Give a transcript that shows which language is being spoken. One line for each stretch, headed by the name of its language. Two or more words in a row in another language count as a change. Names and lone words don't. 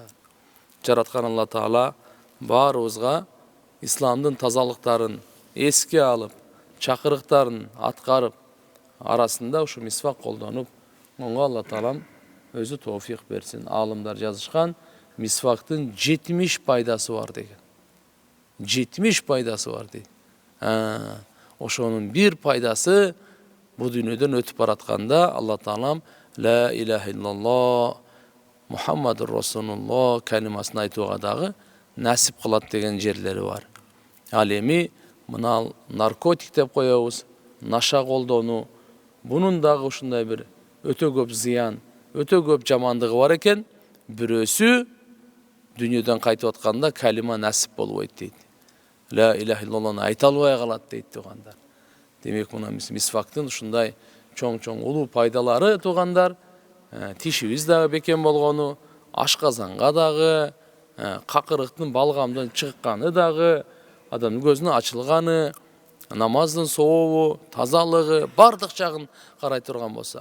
Kyrgyz: Жараткан Алла Таала баарыбызга исламдын тазалыктарын эске алып, чакырыктарын аткарып, арасында ушу мисвак колдонуп, онго Алла Таалам өзү тоофик берсин. Алымдар жазышкан, мисвактын 70 пайдасы бар деген. 70 пайдасы бар дейт. Ошонун бир пайдасы бу дүйнөдөн өтүп баратканда Алла Таалам
Arabic: لا إله إلا الله محمد رسول الله
Kyrgyz: калимасын айтууга дагы насип кылат деген жерлери бар. Ал эми мына наркотик деп коебуз, наша колдонуу, бунун дагы ушундай бир өтө көп зыян, өтө көп жамандыгы бар экен. Бирөөсү дүйнөдөн кайтып атканда калима насип болбойт дейт.
Arabic: لا إله إلا الله
Kyrgyz: айта албай калат дейт туугандар. Демек мына мисвактын ушундай чоң улуу пайдалары туугандар, тишибиз дагы бекем болгону, ашказанга дагы, какырыктын балгамдан чыкканы дагы, адамдын көзүнүн ачылганы, намаздын сообу, тазалыгы, бардык жагын карай турган болсо.